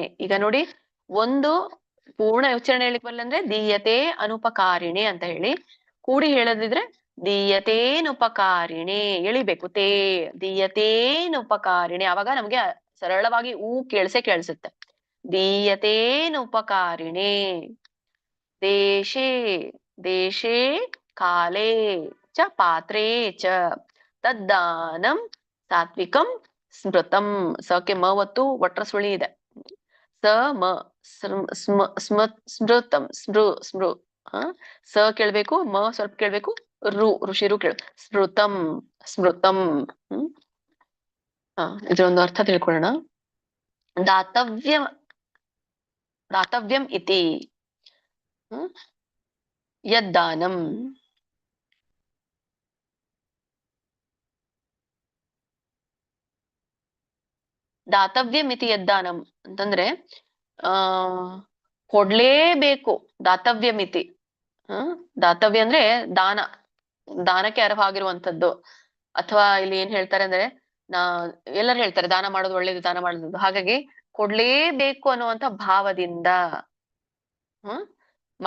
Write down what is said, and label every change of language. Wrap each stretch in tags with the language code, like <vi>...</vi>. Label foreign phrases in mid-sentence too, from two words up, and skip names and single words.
<kn>ಈಗ ನೋಡಿ, ಒಂದು ಪೂರ್ಣ ಉಚ್ಚಾರಣೆ ಹೇಳಿಕ್ ಬರಲ್ಲ ಅಂದ್ರೆ</kn> <sa>ದೀಯತೆ ಅನುಪಕಾರಿಣೆ</sa> <kn>ಅಂತ ಹೇಳಿ. ಕೂಡಿ ಹೇಳದಿದ್ರೆ ದೀಯತೇನುಪಕಾರಿಣೆ ಎಳಿಬೇಕು.</kn> <sa>ತೇ ದೀಯತೇನುಪಕಾರಿಣೆ,</sa> <kn>ಅವಾಗ ನಮ್ಗೆ ಸರಳವಾಗಿ ಕೇಳಿಸುತ್ತೆ. ದೀಯತೇನುಪಕಾರಿಣೆ.</kn> <sa>ದೇಶೇ ದೇಶೇ ಕಾಲೇ ಚ ಪಾತ್ರೇ ಚ ತದ್ದಾನಂ ಸಾತ್ವಿಕಂ ಸ್ಮೃತಂ.</sa> <kn>ಸಕ್ಕೆ ಮ ಒತ್ತು ಒಟ್ರ ಸುಳಿ ಇದೆ. ಸ ಮ ಸ್ಮೃತಂ, ಸ್ಮೃ ಸ ಕೇಳ್ಬೇಕು, ಮ ಸ್ವಲ್ಪ ಕೇಳ್ಬೇಕು, ಋಷಿರು ಕೇಳ,</kn> <sa>ಸ್ಮೃತಂ ಸ್ಮೃತಂ.</sa> <kn>ಇದರೊಂದು ಅರ್ಥ ತಿಳ್ಕೊಳ್ಳೋಣ.</kn> <sa>ದಾತವ್ಯಂ ಇತಿ ಯದ್ದಾನಂ. ದಾತವ್ಯಂ ಇತಿ ಯದ್ದಾನಂ</sa> <kn>ಅಂತಂದ್ರೆ ಕೊಡ್ಲೇಬೇಕು. ದಾತವ್ಯಮಿತಿ, ದಾತವ್ಯ ಅಂದ್ರೆ ದಾನ, ದಾನಕ್ಕೆ ಅರ್ಹವಾಗಿರುವಂತದ್ದು. ಅಥವಾ ಇಲ್ಲಿ ಏನ್ ಹೇಳ್ತಾರೆ ಅಂದ್ರೆ, ಎಲ್ಲರೂ ಹೇಳ್ತಾರೆ ದಾನ ಮಾಡೋದು ಒಳ್ಳೇದು, ದಾನ ಮಾಡೋದು. ಹಾಗಾಗಿ ಕೊಡ್ಲೇಬೇಕು ಅನ್ನುವಂಥ ಭಾವದಿಂದ ಮಾಡಿರುವಂಥದ್ದು ದಾನ.</kn>